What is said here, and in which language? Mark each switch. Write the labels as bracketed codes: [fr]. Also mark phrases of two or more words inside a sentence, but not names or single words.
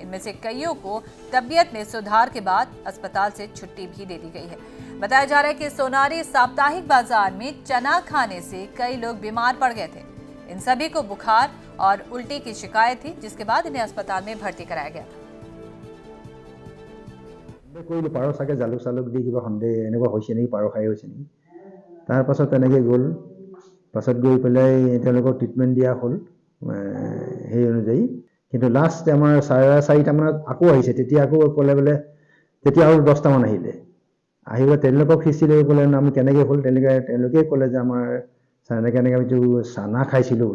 [hi] इनमें से कईयों को तबीयत में सुधार के बाद अस्पताल से छुट्टी भी दे दी गई है। बताया जा रहा है कि सोनारी साप्ताहिक बाजार में चना खाने से कई लोग बीमार पड़ गए थे। इन सभी को बुखार और उल्टी की शिकायत थी, जिसके बाद इन्हें अस्पताल में भर्ती कराया गया था। [as] কৰিলোঁ পাৰ চাগে জালুক চালুক দি কিবা সন্দেহ এনেকুৱা হৈছে নেকি, পাৰ খাই হৈছে নেকি। তাৰ পাছত তেনেকৈ গ'ল, পাছত গৈ পেলাই তেওঁলোকক ট্ৰিটমেণ্ট দিয়া হ'ল সেই অনুযায়ী। কিন্তু লাষ্ট আমাৰ 4:30মানত আকৌ আহিছে, তেতিয়া আকৌ ক'লে বোলে তেতিয়া আৰু 10টামান আহিলে, আহি পেলাই তেওঁলোকক সিঁচি লৈ ক'লে আমি কেনেকৈ হ'ল, তেওঁলোকেই ক'লে যে আমাৰ এনেকৈ আমি চানা খাইছিলোঁ বোলে।